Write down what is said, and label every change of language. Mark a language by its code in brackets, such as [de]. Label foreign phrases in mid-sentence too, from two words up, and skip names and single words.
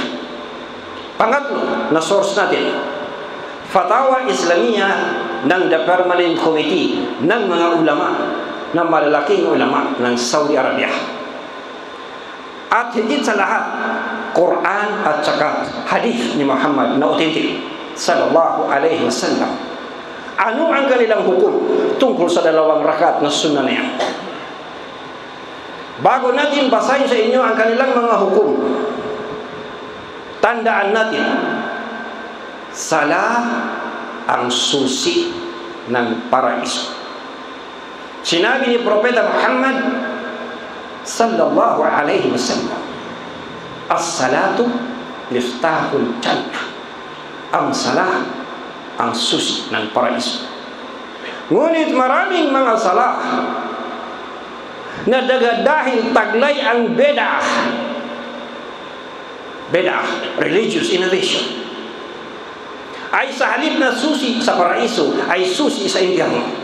[tl] Pangatlo na source natin, Fatawa Islamiyah ng The Permanent Committee ng mga ulama, ng malalaking ulama ng Saudi Arabia. At higit sa lahat, Quran at saka hadith ni Muhammad na authentic [ar] صلى الله عليه وسلم. [tl] Ano ang kanilang hukum tungkol sa 2 rakaat na sunnah na yan? Bago natin basahin sa inyo ang kanilang mga hukum, tandaan natin, sala ang susi ng paraiso. Sinabi ni Propeta Muhammad [ar] صلى الله عليه وسلم, الصلاة مفتاح الجنة. [tl] Ang sala ang susi ng paraiso. Ngunit maraming mga sala na dahil taglay ang bid'ah, [en] religious innovation, [tl] ay sa halip na susi sa paraiso, ay susi sa impyerno.